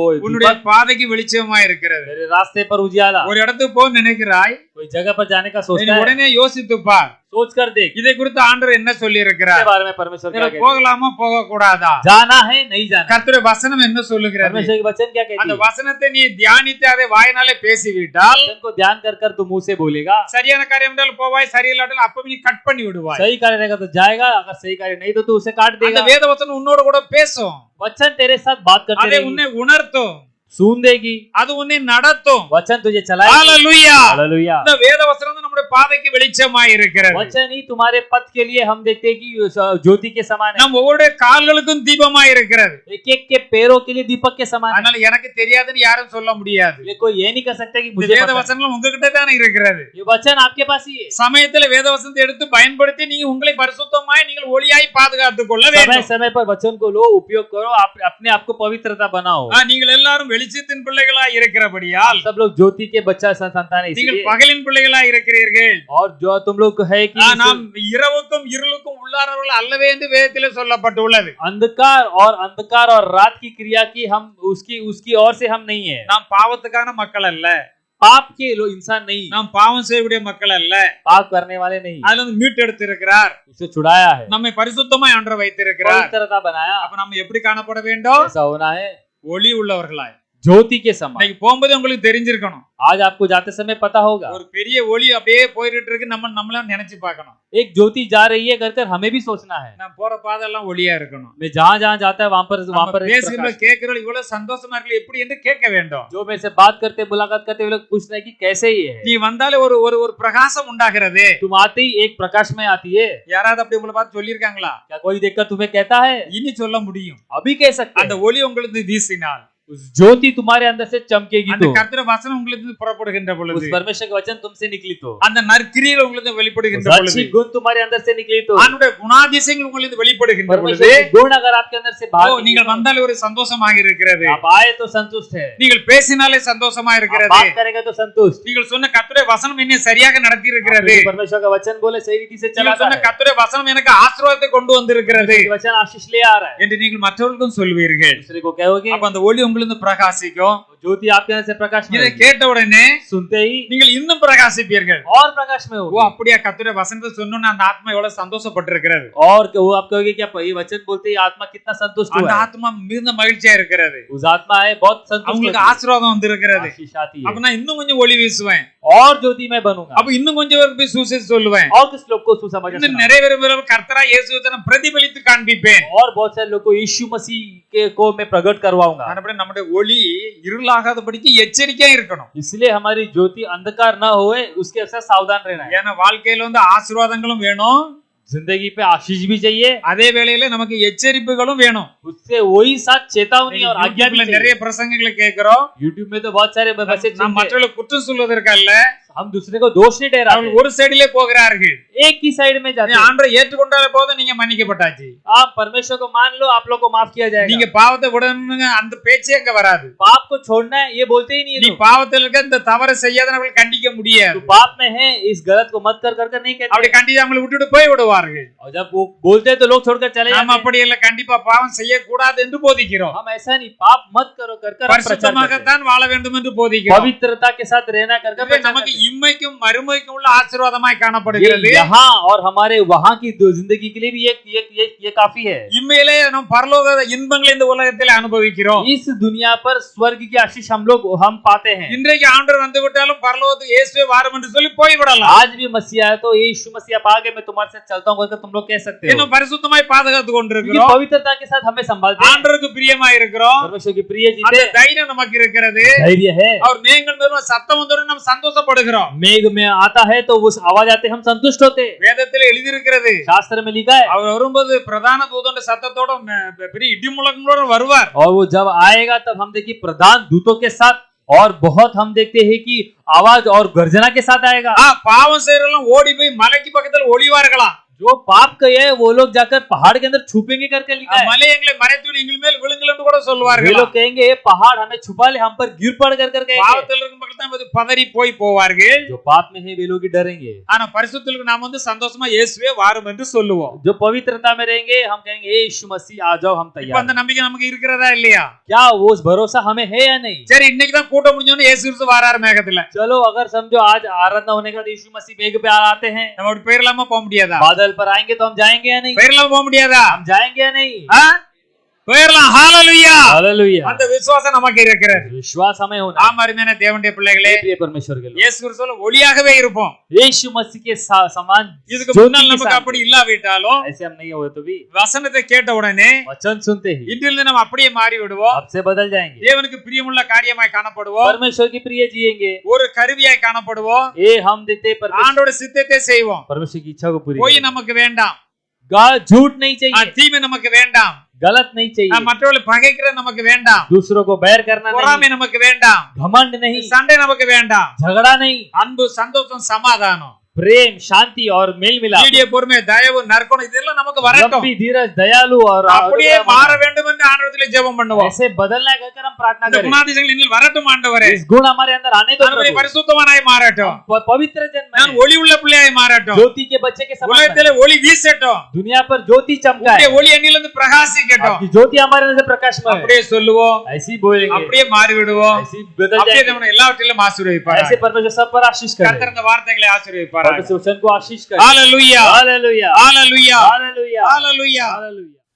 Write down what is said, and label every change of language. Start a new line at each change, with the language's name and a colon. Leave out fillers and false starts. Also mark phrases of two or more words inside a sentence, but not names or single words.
Tamil: உன்னுடைய
Hindi: दीपक,
Tamil: பாதைக்கு வெளிச்சமா இருக்கிறது.
Hindi: तेरे रास्ते पर उजियाला।
Tamil: ஒரு இடத்துக்கு போக நினைக்கிறாய்,
Hindi: कोई जगह पर जाने का
Tamil: நீ
Hindi: सोचता है,
Tamil: உடனே யோசித்து பார்,
Hindi: सोच कर देख
Tamil: இதை குறித்து ஆண்டவர் என்ன சொல்லி
Hindi: इसके
Tamil: இருக்கிறார்.
Hindi: बारे में परमेश्वर क्या कहते हैं,
Tamil: போகலாமா போக கூடாதா?
Hindi: जाना है नहीं जाना।
Tamil: கர்த்தருடைய வசனம் என்ன சொல்லுகிறது?
Hindi: परमेश्वर के वचन क्या कहती
Tamil: அந்த
Hindi: है,
Tamil: வசனத்தை நீ தியானித்து அதை வாயினாலே பேசிவிட்டால்
Hindi: वचन को ध्यान कर कर तू मुंह से बोलेगा,
Tamil: சரியான காரியம் என்றால் போவாய், சரியில்லாட்டால் அப்பவே நீ கட் பண்ணி விடுவாய்.
Hindi: सही कार्य रहेगा तो जाएगा, अगर सही कार्य नहीं तो तू उसे काट
Tamil: அந்த
Hindi: देगा।
Tamil: வேத வசனம் உன்னோட கூட பேசும்,
Hindi: वचन तेरे साथ बात करते
Tamil: அதை
Hindi: रहेगी,
Tamil: உன்னை உணர்த்தும்,
Hindi: सुन देगी,
Tamil: அது உன்னை நடத்தும்.
Hindi: वचन तुझे चलाएगी।
Tamil: ஹalleluya.
Hindi: हालेलुया।
Tamil: இந்த வேத வசனம் தான் நம்முடைய பாதைக்கு வெளிச்சமாய் இருக்கிறது.
Hindi: वचन ही तुम्हारे पथ के लिए हम देखते हैं कि ज्योति के समान है,
Tamil: நம் ஒவ்வொரு கால்களுக்கும் தீபமாய் இருக்கிறது.
Hindi: एक एक के पैरों के लिए दीपक के समान है।
Tamil: அதனால எனக்கு தெரியாதுன்னு யாரும் சொல்ல முடியாது.
Hindi: ये कोई ये नहीं कर सकता कि
Tamil: இந்த
Hindi: मुझे
Tamil: வேத
Hindi: पता है।
Tamil: வசனம் உங்ககிட்ட தானே இருக்கிறது.
Hindi: ये वचन आपके पास ही है।
Tamil: சமயத்துல வேத வசனத்தை எடுத்து பயன்படுத்தி நீங்க உங்களை பரிசுத்தமாய் நீங்கள் ஒளியாய் பாதுகாத்துக் கொள்ள
Hindi: समय
Tamil: வேண்டும்.
Hindi: समय पर वचन को लो, उपयोग करो, आप अपने आप को पवित्रता बनाओ।
Tamil: நீங்கள் எல்லாரும் வெளிச்சத்தின் பிள்ளைகளாய் இருக்கிறபடியால்
Hindi: सब लोग ज्योति के बच्चा संतान है,
Tamil: நீங்கள்
Hindi: इसलिए
Tamil: பகலின் பிள்ளைகளாய் இருக்கிறீர்கள்.
Hindi: और जो तुम लोग है कि
Tamil: நாம் இரவுக்கும் இருளுக்கும் உள்ளானவர்கள் அல்லவே என்று வேதத்திலே சொல்லப்பட்டுள்ளது.
Hindi: अंधकार और रात की क्रिया की हम उसकी ओर से हम नहीं है।
Tamil: நாம் பாவத்துக்கான மக்கள் அல்ல,
Hindi: पाप के लोग इंसान नहीं,
Tamil: நாம் பாவம் செய்யக்கூடிய மக்கள் அல்ல.
Hindi: पाप करने वाले नहीं,
Tamil: அதுல இருந்து மீட்டு எடுத்து இருக்கிறார்,
Hindi: उसे छुड़ाया है,
Tamil: நம்மை பரிசுத்தமாய் ஆண்டவர் வைத்திருக்கிறார்.
Hindi: पवित्रता बनाया।
Tamil: அப்ப நம்ம எப்படி காணப்பட வேண்டும்?
Hindi: ऐसा होना है
Tamil: ஒளி உள்ளவர்களாய்.
Hindi: ज्योति के समान।
Tamil: இன்னைக்கு போகும்போது உங்களுக்கு தெரிஞ்சிருக்கணும்,
Hindi: आज आपको जाते समय पता होगा,
Tamil: ஒரு பெரிய ஒளி அப்படியே போயிட்டு இருக்கு, நம்மள நினைச்சு பார்க்கணும்.
Hindi: एक ज्योति जा रही है कर हमें भी सोचना है,
Tamil: நான் போற பாதெல்லாம் ஒளியா இருக்கணும்.
Hindi: मैं जहाँ जहाँ जाता है वहां पर एक
Tamil: பேசுகிற
Hindi: प्रकाश।
Tamil: கேட்கிறோம் இவ்வளவு சந்தோஷமா இருக்கு எப்படி என்று கேட்க வேண்டும்.
Hindi: जो मेरे से बात करते मुलाकात करते वे लोग पूछते हैं कि कैसे ये है।
Tamil: நீ வந்தாலே ஒரு ஒரு ஒரு பிரகாசம் உண்டாகிறது.
Hindi: तुम आते ही एक प्रकाश में आती है।
Tamil: யாராவது அப்படி உங்களை பார்த்து சொல்லியிருக்காங்களா?
Hindi: क्या कोई देखकर तुम्हें कहता है?
Tamil: இனி சொல்ல முடியும்.
Hindi: अभी कह सकते
Tamil: அந்த
Hindi: हैं।
Tamil: ஒளி உங்களுக்கு வீசினால்,
Hindi: उस ज्योति तुम्हारे अंदर से चमकेगी
Tamil: அந்த
Hindi: तो,
Tamil: கர்த்தருடைய வசனம் உங்களுக்கு புறப்படுகின்ற
Hindi: उस
Tamil: பொழுது,
Hindi: परमेश्वर के वचन तुमसे निकली तो,
Tamil: அந்த நற்கிரியைகள் உங்களுக்கு வெளிப்படுகின்ற
Hindi: उस
Tamil: பொழுது,
Hindi: अच्छी गुण तुम्हारे अंदर से निकली तो,
Tamil: அவனுடைய குணாதிசயங்கள் உங்களுக்கு வெளிப்படுகின்ற பொழுது,
Hindi: परमेश्वर के गुण अगर आपके अंदर से बाहर निकले
Tamil: நீங்கள்
Hindi: तो,
Tamil: வந்தாலே ஒரு சந்தோஷமாக இருக்கிறது.
Hindi: आप आए तो संतुष्ट है,
Tamil: நீங்கள் பேசினாலே சந்தோஷமா
Hindi: आप
Tamil: இருக்கிறது.
Hindi: बात करेंगे तो संतुष्ट।
Tamil: நீங்கள் சொன்ன கர்த்தருடைய வசனம் என்னை சரியாக நடத்தி இருக்கிறது.
Hindi: आपने परमेश्वर का वचन बोले सही रीति से
Tamil: நீங்கள்
Hindi: चलाता
Tamil: சொன்ன
Hindi: है,
Tamil: கர்த்தருடைய வசனம் எனக்கு ஆசீர்வாதத்தை கொண்டு வந்திருக்கிறது
Hindi: परमेश्वर के वचन आशीष ले आ रहा है,
Tamil: என்று நீங்கள் மற்றவர்களுக்கும் சொல்வீர்கள்.
Hindi: दूसरे को कहोगे,
Tamil: அப்ப அந்த ஒளி உங்களுக்கு பிரகாசிக்கும்.
Hindi: ज्योति आपके अंदर से प्रकाश में
Tamil: இதை
Hindi: रहेगी।
Tamil: கேட்ட உடனே
Hindi: सुनते ही
Tamil: நீங்கள் இன்னும் பிரகாசிப்பீர்கள்.
Hindi: और प्रकाश में
Tamil: ஓ
Hindi: होगे,
Tamil: அப்படியே கர்த்தருடைய வசனத்தை சொன்னோன்னு அந்த ஆத்மா எவ்வளவு சந்தோஷப்பட்டிருக்கிறது.
Hindi: और वो आप कहोगे क्या ये वचन बोलते ही आत्मा कितना संतुष्ट
Tamil: அந்த
Hindi: हुआ है।
Tamil: ஆத்மா மிகுந்த மகிழ்ச்சியா இருக்கிறது.
Hindi: उस आत्मा है बहुत संतुष्ट
Tamil: அவங்களுக்கு
Hindi: होती है,
Tamil: ஆசீர்வாதம் வந்திருக்கிறது.
Hindi: आशीष आती
Tamil: அப்ப
Hindi: है,
Tamil: நான் இன்னும் கொஞ்சம் ஒளி வீசுவேன்,
Hindi: और ज्योति मैं बनूंगा,
Tamil: அப்ப இன்னும் கொஞ்சம் பேருக்கு போய் சுவிசேஷம் சொல்லுவேன்,
Hindi: और कुछ लोग को सुसमाचार
Tamil: இன்னும்
Hindi: सुनाऊंगा,
Tamil: நிறைய பேர் கர்த்தரா இயேசுவை நான் பிரதிபலித்து காண்பிப்பேன்.
Hindi: और बहुत सारे लोग को यीशु मसीह के को मैं प्रकट करवाऊंगा।
Tamil: நம்முடைய ஒளி இருள இருளாகாதபடிக்கு எச்சரிக்கையா இருக்கணும்.
Hindi: इसलिए हमारी ज्योति अंधकार न होए उसके साथ सावधान रहना है।
Tamil: ஏன்னா வாழ்க்கையில ஆசீர்வாதங்களும் வேணும்,
Hindi: जिंदगी पे आशीष भी चाहिए,
Tamil: அதே வேளையில நமக்கு எச்சரிப்புகளும் வேணும்.
Hindi: उससे वही साथ चेतावनी और आज्ञा भी
Tamil: YouTubeல
Hindi: चाहिए।
Tamil: நிறைய பிரசங்கங்களை கேட்கிறோம்.
Hindi: YouTube में तो बहुत सारे मैसेज
Tamil: நாம் மற்றவர்களை குற்றம் சொல்வதற்கல்ல,
Hindi: हम दूसरे को दोष नहीं ठहराते,
Tamil: அவர்கள் ஒரு சைடிலே போகிறார்கள்.
Hindi: एक ही साइड में जाते हैं।
Tamil: ஆண்டவரை ஏற்றுக்கொண்டாலே போதும், நீங்க மன்னிக்கப்பட்டாச்சு.
Hindi: आप परमेश्वर को मान लो, आप लोग को माफ किया जाएगा।
Tamil: நீங்க பாவத்தை விடணுங்க அந்த பேச்சே அங்க வராது.
Hindi: पाप को छोड़ना है ये बोलते ही नहीं
Tamil: நீ
Hindi: लोग।
Tamil: பாவத்தில் இருக்க இந்த தவறை செய்யாதவர்கள் கண்டிக்க முடியாது.
Hindi: तो पाप में है इस गलत को मत कर नहीं कहते,
Tamil: அப்படி கண்டிக்காம விட்டுட்டு போய் விடுவார்கள்.
Hindi: और जब वो बोलते हैं तो लोग छोड़कर चले
Tamil: நாம
Hindi: जाते हैं।
Tamil: அப்படி இல்ல, கண்டிப்பா பாவம் செய்யக்கூடாது என்று போதிக்கிறோம்.
Hindi: हम ऐसा नहीं, पाप मत करो कर हम प्रचार करते हैं।
Tamil: பரிசுத்தமாகத்தான் வாழ வேண்டும் என்று போதிக்கிறோம்.
Hindi: पवित्रता के साथ रहना कर
Tamil: இது
Hindi: प्रचार
Tamil: நமக்கு
Hindi: करते हैं।
Tamil: இம்மைக்கும் மறுமைக்கும் உள்ள ஆசீர்வாதமாய்
Hindi: ये
Tamil: காணப்படுகிறது.
Hindi: यहाँ और हमारे वहाँ की जिंदगी के लिए भी ये काफी है।
Tamil: இம்மையிலே நாம் பரலோக இன்பங்களை இந்த உலகத்தில் அனுபவிக்கிறோம்.
Hindi: इस दुनिया पर स्वर्ग की आशीष हम पाते हैं।
Tamil: இன்றைக்கு ஆண்டவர் வந்து விட்டாலும் பரலோகத்துக்கு இயேசுவே வாரும் என்று சொல்லி போய் விடலாம்.
Hindi: आज भी मसीहा है तो यीशु मसीह आप आगे मैं तुम्हारे साथ चलता हूँ तुम लोग कह सकते हो।
Tamil: இன்னும் பரிசுத்தமாய் பாதுகாத்து
Hindi: क्योंकि
Tamil: கொண்டிருக்கிறோம்.
Hindi: पवित्रता के साथ हमें संभालते हैं।
Tamil: ஆண்டவருக்கு பிரியமாய் இருக்கிறோம்.
Hindi: परमेश्वर की प्रिय
Tamil: அந்த
Hindi: जीते
Tamil: தைரியம் நமக்கு இருக்கிறது.
Hindi: धैर्य है।
Tamil: அவர் மேகங்கள் மேலும் சத்தம் வந்தோடனே நாம் சந்தோஷப்படுகிறோம்.
Hindi: मेघ में आता है तो उस आवाज आते हम संतुष्ट होते।
Tamil: வேதத்தில் எழுதியிருக்கிறது,
Hindi: शास्त्र में लिखा है
Tamil: அவர் வரும்போது பிரதான தூதனுடைய சத்தத்தோட பெரிய இடி முழக்கங்களோட வருவார்.
Hindi: और वो जब आएगा तब हम देखिए प्रधान दूतों के साथ और बहुत हम देखते हैं कि आवाज और गर्जना के साथ आएगा।
Tamil: பாவம் செய்யறவங்க ஓடி போய் மலைக்கு பக்கத்துல ஒளிவார்களாம்.
Hindi: जो पाप किए हैं वो लोग जाकर पहाड़ के अंदर छुपेंगे करके लिखा है।
Tamil: மலை எங்களை மறைத்து எங்கள் மேல் விழுங்கள் என்று கூட
Hindi: वे
Tamil: சொல்வார்கள்.
Hindi: लोग कहेंगे पहाड़ हमें छुपा ले, हम पर गिर पड़ कर कहेंगे।
Tamil: பாவத்தில் இருக்கும் மக்கள் தான் பதறி போய் போவார்கள்.
Hindi: जो पाप में है वे लोग ही डरेंगे।
Tamil: ஆனா பரிசுத்தலுக்கு நாம சந்தோஷமா இயேசுவே வாரும் என்று சொல்லுவோம்.
Hindi: जो पवित्रता में रहेंगे हम कहेंगे ए यीशु मसीह आ जाओ, हम
Tamil: இப்ப
Hindi: तैयार
Tamil: அந்த
Hindi: हैं।
Tamil: நம்பிக்கை நமக்கு இருக்கிறதா இல்லையா?
Hindi: क्या वो भरोसा हमें है या नहीं?
Tamil: சரி, இன்னைக்கு தான் கூட்டம் முடிஞ்சோன்னு இயேசு கிறிஸ்து வராரு மேகத்துல.
Hindi: चलो अगर समझो आज आराधना होने का यीशु मसीह मेघ पे आते हैं,
Tamil: நம்ம அப்படி போயிடலாமா? போக முடியாதா?
Hindi: बादल पर आएंगे तो हम जाएंगे या नहीं?
Tamil: போயிடலாமா? போக முடியாதா?
Hindi: हम जाएंगे या नहीं?
Tamil: போயிடலாம். ஹalleluya.
Hindi: हालेलुया।
Tamil: அந்த விசுவாசம் நமக்கு இருக்கிறது.
Hindi: विश्वास हमें होना।
Tamil: ஆம், அருமையான தேவனுடைய பிள்ளைகளே,
Hindi: प्रिय परमेश्वर के लोग,
Tamil: இயேசு கிறிஸ்துவுல ஒளியாகவே இருப்போம்.
Hindi: यीशु मसीह के समान
Tamil: இதுக்கு
Hindi: ज्योति
Tamil: முன்னால்
Hindi: के
Tamil: நமக்கு
Hindi: साथ।
Tamil: அப்படி இல்லாவிட்டாலும்
Hindi: ऐसे हम नहीं हुए तो भी
Tamil: வசனத்தை கேட்ட உடனே
Hindi: वचन सुनते ही
Tamil: இன்றிலிருந்து நம்ம அப்படியே மாறி விடுவோம்.
Hindi: अब से बदल जाएंगे।
Tamil: தேவனுக்கு பிரியமுள்ள காரியமாய் காணப்படுவோம்.
Hindi: परमेश्वर की प्रिय जिएंगे।
Tamil: ஒரு கருவியாய் காணப்படுவோம்.
Hindi: ये हम देते परमेश्वर
Tamil: ஆண்டோட சித்தத்தை செய்வோம்.
Hindi: परमेश्वर की इच्छा को पूरी
Tamil: பொய்
Hindi: करें।
Tamil: நமக்கு வேண்டாம்.
Hindi: झूठ नहीं चाहिए,
Tamil: தீமை நமக்கு வேண்டாம்.
Hindi: गलत नहीं चाहिए,
Tamil: மற்றவர்களை பகைக்கிற நமக்கு வேண்டாம்.
Hindi: दूसरों को बैर करना नहीं,
Tamil: பொறாமை நமக்கு வேண்டாம்.
Hindi: घमंड नहीं,
Tamil: சண்டை நமக்கு வேண்டாம்.
Hindi: झगड़ा नहीं,
Tamil: அன்பு, சந்தோஷம், சமாதானம்,
Hindi: प्रेम, शांति और मेल मिलाप,
Tamil: நீடிய பொறுமை, தயவு, நற்குணம் இதெல்லாம் நமக்கு வரட்டும்.
Hindi: लंबी धीरज, दयालु और
Tamil: அப்படியே மாற வேண்டும் என்று ஆண்டவரிடத்திலே ஜெபம் பண்ணுவோம்.
Hindi: ऐसे बदलना कहकर हम प्रार्थना
Tamil: இந்த
Hindi: करें।
Tamil: குணாதிசயங்கள் இன்னில் வரட்டும் ஆண்டவரே.
Hindi: इस गुण हमारे अंदर आने दो
Tamil: நான்
Hindi: प्रभु।
Tamil: பரிசுத்தவானாய் மாறட்டும்.
Hindi: पवित्र जन्म
Tamil: நான் ஒளி உள்ள பிள்ளையாய் மாறட்டும்.
Hindi: ज्योति के बच्चे के समान बने।
Tamil: உலகத்திலே ஒளி வீசட்டும்.
Hindi: दुनिया पर ज्योति चमकाए,
Tamil: உம்முடைய ஒளி என்னிலிருந்து பிரகாசிக்கட்டும்.
Hindi: आपकी ज्योति हमारे अंदर से प्रकाशमय है।
Tamil: அப்படியே சொல்லுவோம்.
Hindi: ऐसे ही बोलेंगे,
Tamil: அப்படியே மாறி விடுவோம்.
Hindi: ऐसे ही बदल
Tamil: அப்படியே
Hindi: जाएंगे,
Tamil: நம்மை எல்லாவற்றிலும் ஆசீர்வதிப்பார்.
Hindi: ऐसे परमेश्वर सब पर आशीष करे,
Tamil: கர்த்தர் இந்த வார்த்தைகளை ஆசீர்வதிப்பார்.
Hindi: परमेश्वर वचन को आशीष करे।
Tamil: ஹalleluya.
Hindi: हालेलुया,
Tamil: ஹalleluya.
Hindi: हालेलुया,
Tamil: ஹalleluya.
Hindi: हालेलुया।